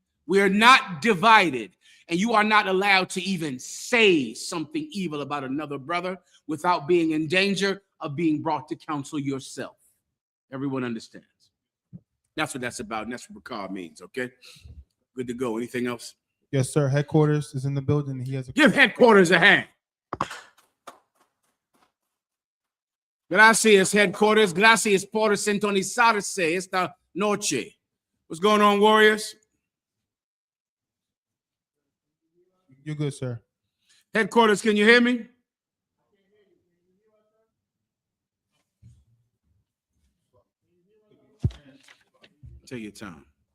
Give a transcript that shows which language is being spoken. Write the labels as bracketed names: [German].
[English] We're not divided. And you are not allowed to even say something evil about another brother without being in danger of being brought to counsel yourself. Everyone understands. That's what that's about, and that's what Rakah means, okay? Good to go. Anything else? Yes, sir. Headquarters is in the building. He has a Give headquarters a hand. [Spanish] Gracias, headquarters. Gracias por sintonizarse esta noche. [English] What's going on, Warriors? You're good, sir. Headquarters, can you hear me? Take your time.